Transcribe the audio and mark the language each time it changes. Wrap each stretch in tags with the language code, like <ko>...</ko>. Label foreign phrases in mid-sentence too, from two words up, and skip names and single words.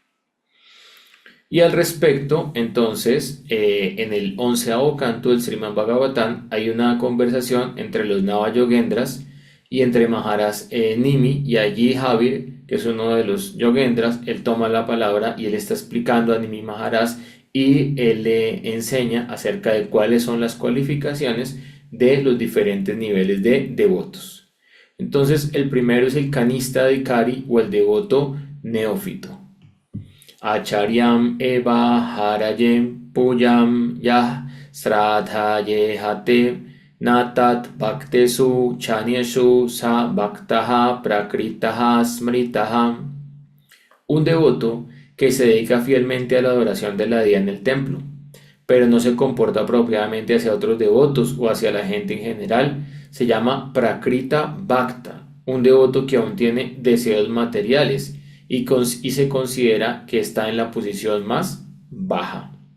<es>Y al respecto, entonces, en el 11º canto del Srimad Bhagavatam hay una conversación entre los Navayogendras y entre Maharaj Nimi, y allí Javir, que es uno de los Yogendras, él toma la palabra y él está explicando a Nimi Maharaj, y él le enseña acerca de cuáles son las cualificaciones de los diferentes niveles de devotos. Entonces, el primero es el Kanista Adhikari o el devoto neófito.</es> <sa>Acharyam eva harayem puyam yah sradhaye hate natat bhaktesu chanyeshu sa bhaktaha prakritaha smritaha.</sa> <es>Un devoto que se dedica fielmente a la adoración de la deidad en el templo, pero no se comporta apropiadamente hacia otros devotos o hacia la gente en general, se llama</es> <sa>Prakrita Bhakta,</sa> <es>un devoto que aún tiene deseos materiales y se considera que está en la posición más baja.</es>